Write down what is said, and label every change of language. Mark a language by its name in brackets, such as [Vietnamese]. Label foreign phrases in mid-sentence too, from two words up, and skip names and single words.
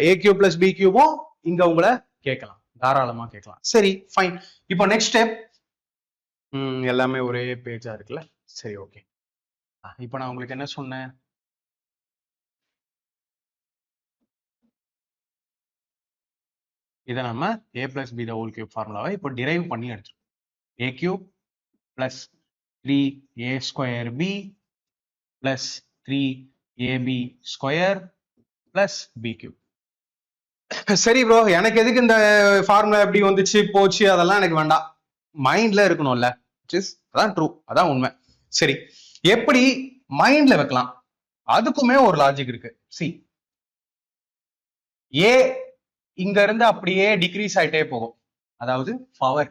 [English] a cube plus b [Tamil] கியூபும் இங்க உங்களை கேட்கலாம், தாராளமா கேட்கலாம். சரி, ஃபைன். இப்போ [English] next step. [Tamil] எல்லாமே ஒரே பேஜா இருக்குல்ல? சரி, ஓகே. இப்போ நான் உங்களுக்கு என்ன சொன்னேன்? இதை நம்ம [English] a plus b the whole cube [Tamil] ஃபார்முலாவை இப்போ டிரைவ் பண்ணி எடுத்துருக்கோம். [English] a cube plus 3a square b plus 3ab square plus b cube. [Tamil] சரி ப்ரோ, எனக்கு எதுக்கு இந்த ஃபார்முலா எப்படி வந்துச்சு போச்சு அதெல்லாம் எனக்கு வேண்டாம், மைண்ட்ல இருக்கணும்ல. அதான் ட்ரூ, அதான் உண்மை. சரி, எப்படி மைண்ட்ல வைக்கலாம்? அதுக்குமே ஒரு லாஜிக் இருக்கு. சி, ஏ இங்க இருந்து அப்படியே டிக்ரீஸ் ஆயிட்டே போகும், அதாவது பவர்.